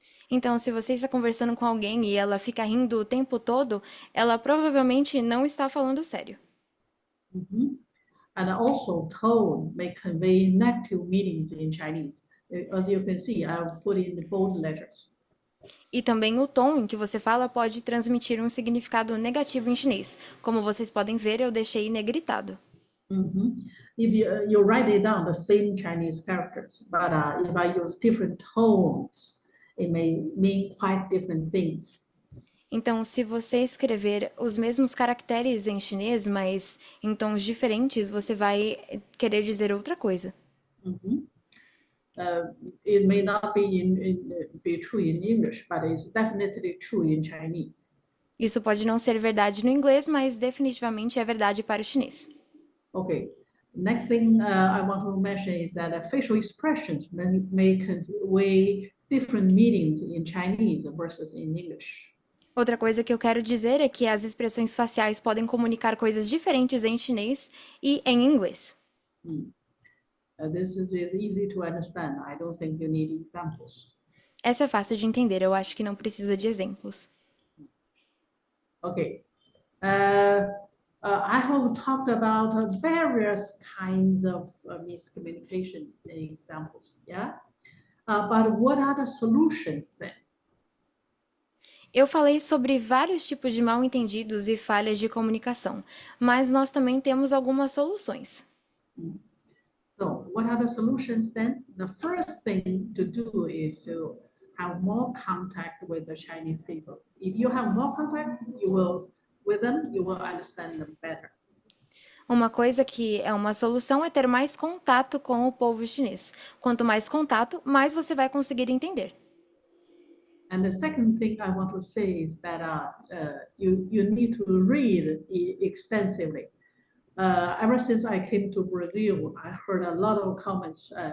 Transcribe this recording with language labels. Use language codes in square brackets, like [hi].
[pt] Então, se você está conversando com alguém e ela fica rindo o tempo todo, ela provavelmente não está falando sério. Mhm. [en] And also tone may convey negative meanings in Chinese. As you can see, I've put in the bold letters. [pt] E também o tom em que você fala pode transmitir um significado negativo em chinês. Como vocês podem ver, eu deixei negritado. Mhm. [en] If you write it down, the same Chinese characters, but if I use different tones, it may mean quite different things. [pt] Então, se você escrever os mesmos caracteres em chinês, mas em tons diferentes, você vai querer dizer outra coisa. Mhm. [en] It may not be true in English, but it's definitely true in Chinese. [pt] Isso pode não ser verdade no inglês, mas definitivamente é verdade para o chinês. Okay. [en] Next thing I want to mention is that facial expressions may convey different meanings in Chinese versus in English. [pt] Outra coisa que eu quero dizer é que as expressões faciais podem comunicar coisas diferentes em chinês e em inglês. [en] This is easy to understand. I don't think you need examples. [pt] Essa é fácil de entender, eu acho que não precisa de exemplos. Okay. [en] I have talked about various kinds of miscommunication examples, yeah? But what are the solutions then? [pt] Eu falei sobre vários tipos de mal-entendidos e falhas de comunicação, mas nós também temos algumas soluções. [en] So what are the solutions then? The first thing to do is to have more contact with the Chinese people. If you have more contact, with them, you will understand them better. [pt] Uma coisa que é uma solução é ter mais contato com o povo chinês. Quanto mais contato, mais você vai conseguir entender. [en] And the second thing I want to say is that you need to read extensively. Ever since I came to Brazil, I heard a lot of comments.